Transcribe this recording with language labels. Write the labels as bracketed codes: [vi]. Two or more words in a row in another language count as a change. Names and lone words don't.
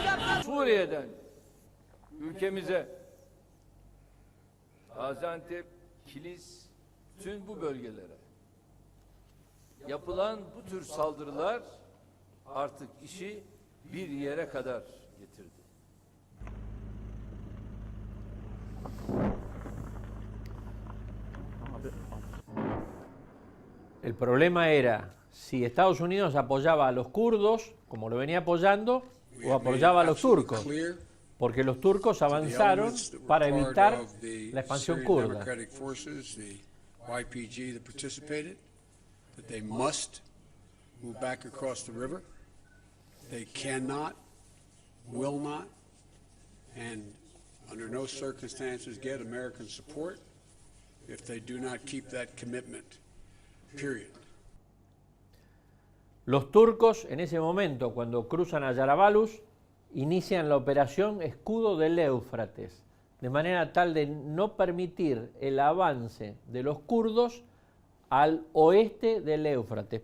[tr] Suriye'den ülkemize Gaziantep, Kilis, bütün bu bölgelere yapılan bu tür saldırılar artık işi bir yere kadar getirdi. [es] El problema era si Estados Unidos apoyaba a los kurdos, como lo venía apoyando, o apoyaba a los turcos, porque los turcos avanzaron para evitar la expansión kurda. [en] YPG that participated, that they must move back across the river. They cannot, will not, and under no circumstances get American support if they do not keep that commitment, period. [es] Los turcos en ese momento, cuando cruzan a Yarabalus, inician la operación Escudo del Éufrates, de manera tal de no permitir el avance de los kurdos al oeste del Éufrates.